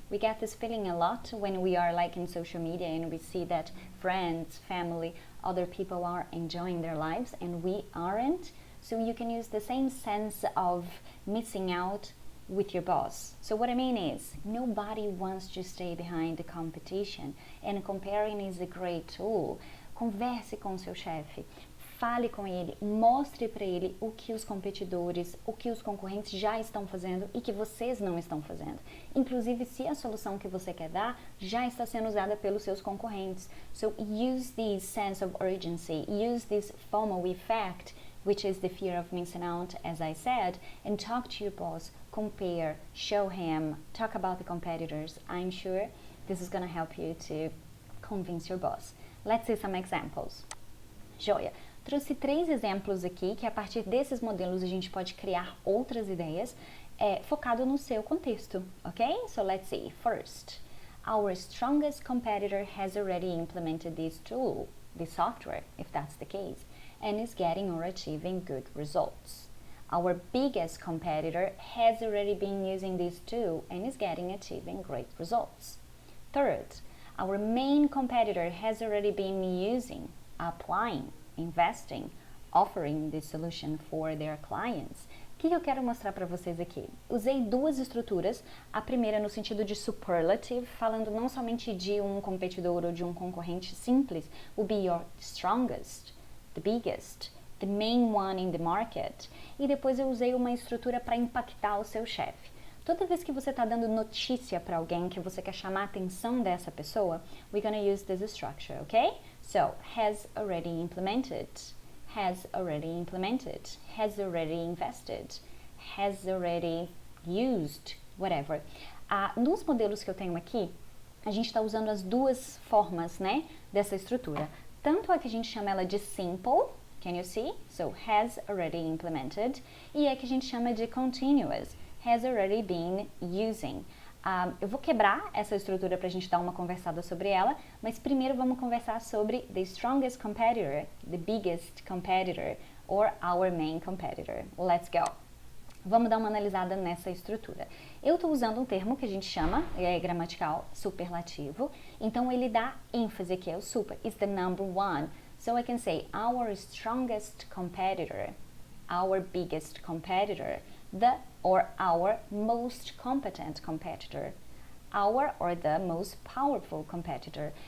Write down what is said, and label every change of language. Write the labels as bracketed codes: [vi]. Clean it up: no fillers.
[en] We get this feeling a lot when we are like in social media and we see that friends, family, other people are enjoying their lives and we aren't. So you can use the same sense of missing out with your boss. So what I mean is, nobody wants to stay behind the competition, and comparing is a great tool. [pt] Converse com seu chefe, fale com ele, mostre para ele o que os competidores, o que os concorrentes já estão fazendo e que vocês não estão fazendo. Inclusive, se a solução que você quer dar já está sendo usada pelos seus concorrentes. [en] So use this sense of urgency, use this FOMO effect, which is the fear of missing out, as I said, and talk to your boss, compare, show him, talk about the competitors. I'm sure this is going to help you to convince your boss. Let's see some examples. Joia! [pt] Trouxe 3 exemplos aqui, que a partir desses modelos a gente pode criar outras ideias, focado no seu contexto, ok? [en] So let's see. First, our strongest competitor has already implemented this tool, this software, if that's the case, and is getting or achieving good results. Our biggest competitor has already been using this tool and is achieving great results. Third, our main competitor has already been using, applying, investing, offering this solution for their clients. [pt] O que eu quero mostrar para vocês aqui? Usei 2 estruturas, a primeira no sentido de superlative, falando não somente de um competidor ou de um concorrente simples, [en] will be your strongest, the biggest, the main one in the market. [pt] E depois eu usei uma estrutura para impactar o seu chefe. Toda vez que você está dando notícia para alguém, que você quer chamar a atenção dessa pessoa, [en] we're going to use this structure, okay? So, has already implemented, has already implemented, has already invested, has already used, whatever. [pt] Nos modelos que eu tenho aqui, a gente está usando as 2 formas, né, dessa estrutura. Tanto a que a gente chama ela de simple, [en] can you see? So, has already implemented. [pt] E a que a gente chama de continuous, [en] has already been using. [pt] Eu vou quebrar essa estrutura para a gente dar uma conversada sobre ela, mas primeiro vamos conversar sobre [en] the strongest competitor, the biggest competitor, or our main competitor. Let's go! [pt] Vamos dar uma analisada nessa estrutura. Eu estou usando um termo que a gente chama, gramatical, superlativo, então ele dá ênfase aqui, é o super, [en] is the number 1. So I can say our strongest competitor, our biggest competitor, the or our most competent competitor, our or the most powerful competitor.